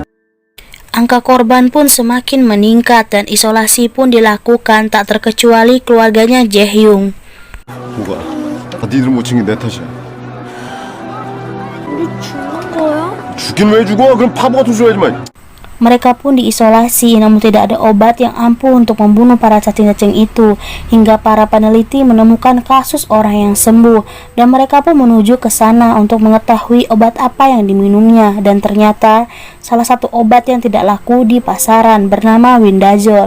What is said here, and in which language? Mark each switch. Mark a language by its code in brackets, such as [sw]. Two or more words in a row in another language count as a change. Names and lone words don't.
[id] Angka korban pun semakin meningkat dan isolasi pun dilakukan, tak terkecuali keluarganya Jaehyung. [ko] 뭐가? 니들 못 챙긴 내 탓이야. 우리 죽는 거야? 죽긴 왜 죽어? 그럼 바보 같은 소리 하지 마. [id] Mereka pun diisolasi, namun tidak ada obat yang ampuh untuk membunuh para cacing-cacing itu, hingga para peneliti menemukan kasus orang yang sembuh, dan mereka pun menuju ke sana untuk mengetahui obat apa yang diminumnya, dan ternyata salah satu obat yang tidak laku di pasaran bernama Windazole.